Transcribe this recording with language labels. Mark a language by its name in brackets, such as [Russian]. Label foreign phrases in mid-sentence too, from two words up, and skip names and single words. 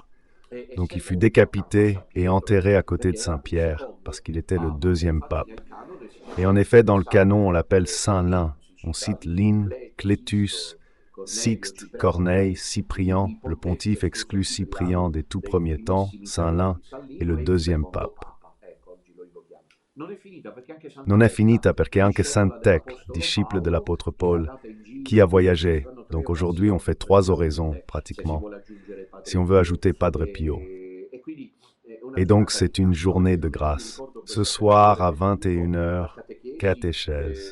[French] Donc il fut décapité et enterré à côté de Saint-Pierre, parce qu'il était le deuxième pape. Et en effet, dans le canon, on l'appelle Saint Lin. On cite Line, Clétus, Sixte, Corneille, Cyprien. Le pontife exclut Cyprien des tout premiers temps. Saint Lin est le deuxième pape. [Italian] Non è finita perché anche [French] Saint Thècle, disciple dell'apôtre Paul, qui a voyagé. Donc aujourd'hui, on fait 3 oraisons, pratiquement, si on veut ajouter Padre Pio. Et donc, c'est une journée de grâce. Ce soir, à 21h, catéchèse.